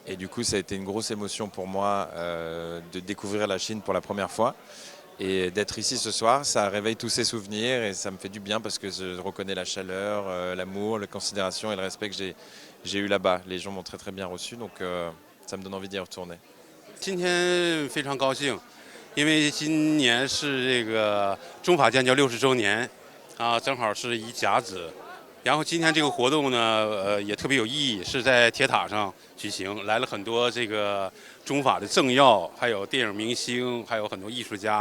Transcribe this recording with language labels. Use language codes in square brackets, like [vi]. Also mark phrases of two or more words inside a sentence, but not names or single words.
[fr] Et du coup, ça a été une grosse émotion pour moi de découvrir la Chine pour la première fois. Et d'être ici ce soir, ça réveille tous ces souvenirs et ça me fait du bien parce que je reconnais la chaleur, l'amour, la considération et le respect que j'ai eu là-bas. Les gens m'ont très très bien reçu, donc ça me donne envie d'y retourner. [zh] 今天非常高兴，因为今年是这个中法建交60周年，正好是一甲子。然后今天这个活动呢，也特别有意义，是在铁塔上举行，来了很多这个中法的政要，还有电影明星，还有很多艺术家。